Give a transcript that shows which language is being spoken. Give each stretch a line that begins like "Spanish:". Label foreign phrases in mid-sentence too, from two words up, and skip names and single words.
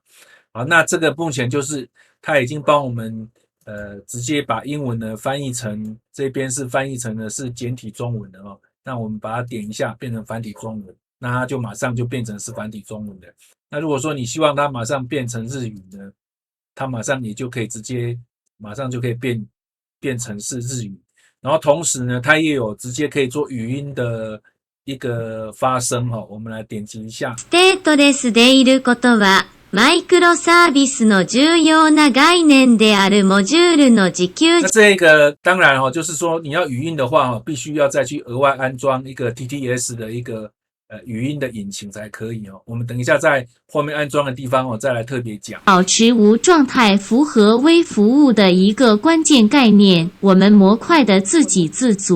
Chinese: 好，那这个目前就是它已经帮我们直接把英文呢翻译成这边是翻译成的是简体中文的那我们把它点一下变成繁体中文，那它就马上就变成是繁体中文的。那如果说你希望它马上变成日语呢，它马上也就可以直接马上就可以变成是日语。然后同时呢，它也有直接可以做语音的一个发声我们来点击一下。
Japanese: ステートレスでいることは、マイクロサービスの重要な概念であるモジュールの自給。
Chinese: 那这个当然就是说你要语音的话必须要再去额外安装一个 TTS 的一个语音的引擎才可以我们等一下在后面安装的地方再来特别讲。保持无状态符合微服务的一个关键概念，我们模块的自给自足。